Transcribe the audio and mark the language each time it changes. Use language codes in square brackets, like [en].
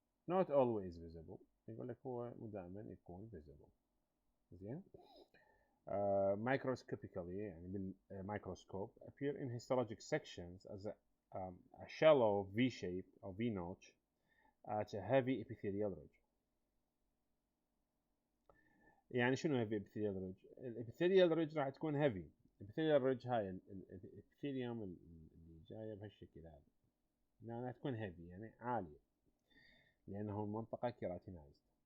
[en] not always visible، [ar] يقول لك هو مو دائما يكون visible. زين. [en] microscopically، [ar] يعني بالميكروسكوب [en] appear in histologic sections as a shallow V shape or V notch at a heavy epithelial ridge. [ar] يعني شنو [en] heavy epithelial ridge؟ [ar] الابيثيليال ريدج راح تكون heavy. الابيثيليال ريدج هاي الابيثيليوم اللي جايه بهالشكل هذا، لانها تكون heavy يعني عاليه، لانه المنطقه كيراتينايزد.